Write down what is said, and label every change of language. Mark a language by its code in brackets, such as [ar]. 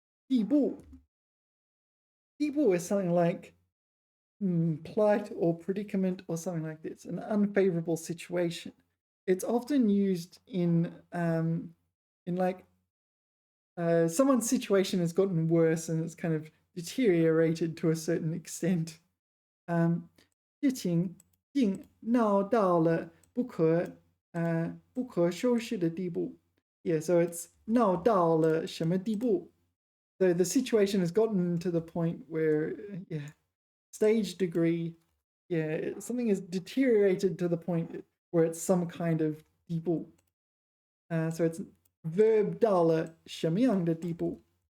[en] Dibu. Dibu is something like plight or predicament or something like this, an unfavorable situation. It's often used in like someone's situation has gotten worse and it's kind of deteriorated to a certain extent. [zh] 事情竟闹到了不可收拾的地步. [en] Yeah, so it's [zh] 闹到了什么地步? [en] So the situation has gotten to the point where, yeah, stage degree, yeah, something has deteriorated to the point where it's some kind of 地步. So it's verb [zh] 到了什么样的地步?